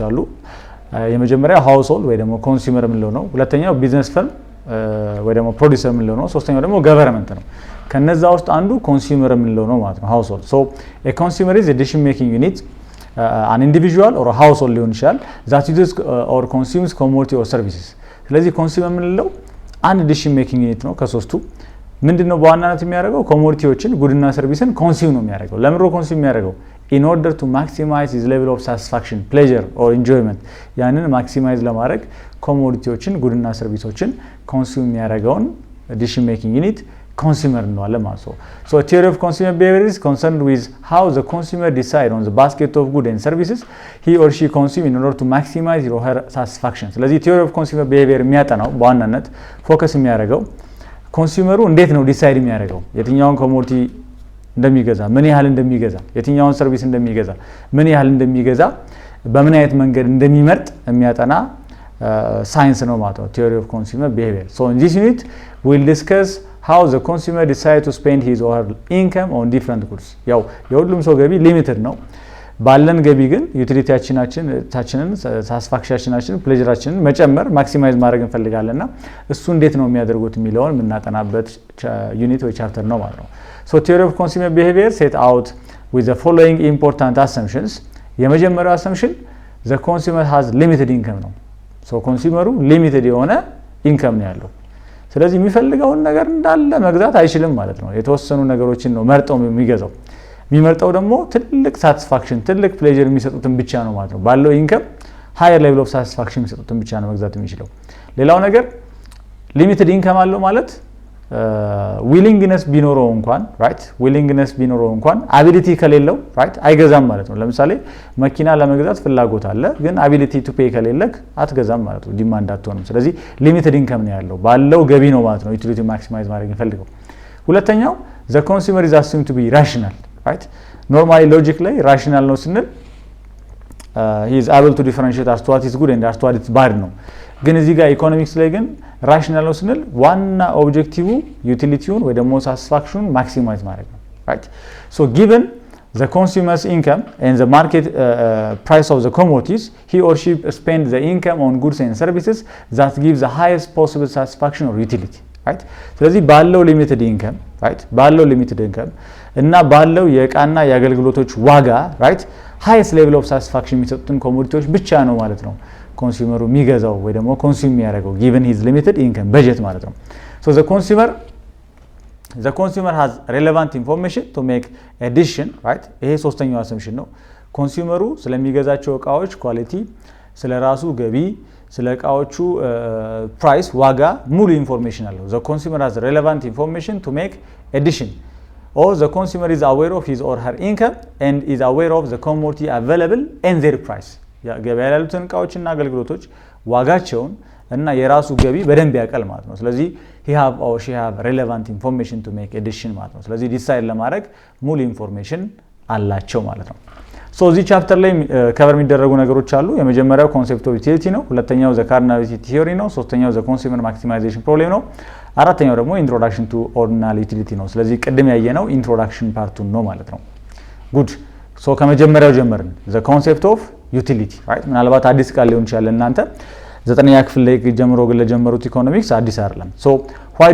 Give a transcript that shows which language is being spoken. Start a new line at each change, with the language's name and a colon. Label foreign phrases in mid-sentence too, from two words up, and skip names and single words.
Amharic: አሉ። የመጀመሪያው ሃውስሆልድ ወይ ደግሞ ኮንሱመር የምንለው ነው። ሁለተኛው
English: business firm
Amharic: ወይ ደግሞ ፕሮዲዩሰር የምንለው ነው። ሶስተኛው ደግሞ ገቨርንመንት ነው። ከነዛ ውስጥ አንዱ ኮንሱመር የምንለው ነው ማለት ነው ሃውስሆልድ።
English: A consumer is a decision making unit an individual or household
Amharic: ሊሆን ይችላል
English: that uses or consumes commodity or services።
Amharic: ስለዚህ ኮንሱመር የምንለው አንድ
English: decision making unit
Amharic: ነው ከሶስቱ። ምንድነው በዋናነት የሚያደርገው? ኮሞዲቲዎችን ጉድና ሰርቪስን ኮንሱም ነው የሚያደርገው። ለምን ነው ኮንሱም የሚያደርገው?
English: in order to maximize his level of satisfaction, pleasure or enjoyment።
Amharic: ያንን ማክሲማይዝ ለማድረግ ኮሞዲቲዎችን ጉድና ሰርቪሶችን ኮንሱም የሚያደርገውን
English: decision making
Amharic: ዩኒት ኮንሱመር እንለዋለን ማለት ነው።
English: theory of consumer behavior is concerned with how the consumer decide on the basket of goods and services he or she consume in order to maximize his or her satisfaction።
Amharic: ስለዚህ
English: theory of consumer behavior
Amharic: የሚያጠናው በዋናነት ፎከስ የሚያደርገው ኮንሱመሩ እንዴት ነው ዲሳይድ የሚያደርገው የትኛውን ኮሞዲቲ እንደሚገዛ፣ ምን ያህል እንደሚገዛ፣ የትኛውን ሰርቪስ እንደሚገዛ፣ ምን ያህል እንደሚገዛ፣ በምን አይነት መንገድ እንደሚመርጥ የሚያጠና ሳይንስ ነው ማለት ነው
English: theory of consumer behavior። in this unit we'll discuss how the consumer decide to spend his or her income on different goods።
Amharic: ያው የሁሉም ሰው ገቢ ሊሚትድ ነው። ባለን ገቢ ግን ዩቲሊቲያችንን ሳቲስፋክሽናችንን ፕሌዥራችንን መጨመር ማክሲማይዝ ማድረግ እንፈልጋለንና እሱ እንዴት ነው የሚያደርጉት የሚለውን የምናጠናበት ዩኒት ወይ ቻፕተር ነው ማለት ነው።
English: theory of consumer behavior set out with the following important assumptions።
Amharic: የመጀመሪያው
English: assumption the consumer has limited income
Amharic: ነው። ኮንሱመሩ ሊሚትድ የሆነ ኢንከም ነው ያለው። ስለዚህ የሚፈልገውን ነገር እንዳለ መግዛት አይችልም ማለት ነው። የተወሰኑ ነገሮችን ነው መርጠው የሚገዛው። የሚመርጠው ደግሞ ትልቅ ሳቲስፋክሽን ትልቅ ፕሌዥር የሚሰጡትን ብቻ ነው ማለት ነው። ባለው ኢንከም
English: higher level of satisfaction
Amharic: የሚሰጡትን ብቻ ነው መግዛት የሚችለው። ሌላው ነገር
English: limited income
Amharic: አለው ማለት ዊሊንግነስ ቢኖረው እንኳን አቢሊቲ ከሌለው አይገዛም ማለት ነው። ለምሳሌ መኪና ለመግዛት ፍላጎት አለ፣ ግን
English: ability to pay
Amharic: ከሌለክ አትገዛም ማለት ነው። ዲማንድ አትሆንም። ስለዚህ
English: limited income
Amharic: ነው ያለው፣ ባለው ገቢ ነው ማለት ነው ዩቲሊቲ ማክሲማይዝ ማድረግ የሚፈልገው። ሁለተኛው
English: the consumer is assumed to be rational።
Amharic: ኖርማሊ ሎጂክ ላይ ራሽናል ነው ስንል
English: he is able to differentiate as to what is good and as to what is bad
Amharic: ነው። ግን እዚህ ጋር ኢኮኖሚክስ ላይ ግን ራሽናል ነው ስንል ዋና ኦብጀክቲቭ ዩቲሊቲውን ወይ ደግሞ ሳቲስፋክሽኑን ማክሲማይዝ ማድረግ ነው።
English: given the consumer's income and the market price of the commodities he or she spend the income on goods and services that gives the highest possible satisfaction or utility።
Amharic: ስለዚህ ባለው
English: limited income
Amharic: እና ባለው የእቃና የአገልግሎቶች ዋጋ
English: highest level of satisfaction
Amharic: የሚሰጡትን ኮሞዲቲዎች ብቻ ነው ማለት ነው ኮንሱመሩ የሚገዛው ወይ ደግሞ ኮንሱም የሚያደርገው
English: given his limited income budget
Amharic: ማለት ነው።
English: the consumer has relevant information to make a decision።
Amharic: ይሄ ሶስተኛው አሰምሽን ነው። ኮንሱመሩ ስለሚገዛቸው እቃዎች ኳሊቲ፣ ስለራሱ ገቢ፣ ስለ እቃዎቹ ፕራይስ ዋጋ ሙሉ ኢንፎርሜሽን አለው
English: the consumer has relevant information to make a decision or the consumer is aware of his or her income and is aware of the commodity available and their price
Amharic: ገበያ ላይ ያሉትን እቃዎችና አገልግሎቶች ዋጋቸውን እና የራሱ ገቢ በደንብ ያውቃል ማለት ነው ስለዚህ
English: he have or she have relevant information to make a decision
Amharic: ማለት ነው ስለዚህ ዲሳይድ ለማድረግ ሙሉ ኢንፎርሜሽን አላቸው ማለት ነው ሶ እዚህ ቻፕተር ላይ ከቨር የሚደረጉ ነገሮች አሉ የመጀመሪያው
English: concept of utility
Amharic: ነው ሁለተኛው
English: the cardinality theory
Amharic: ነው ሶስተኛው
English: the consumer maximization problem
Amharic: ነው አራተኛው ደግሞ ኢንትሮዳክሽን
English: to ordinal utility
Amharic: ነው ስለዚህ ቅድም ያየነው ኢንትሮዳክሽን ፓርቱን ነው ማለት ነው
English: good so
Amharic: ከመጀመሪያው ጀመርን
English: the concept of utility right
Amharic: ምናልባት አዲስ ቃል ሊሆን ይችላል እናንተ ዘጠነኛ ክፍል ላይ ጀምሮ ግን ለጀመሩት ኢኮኖሚክስ አዲስ አይደለም
English: so why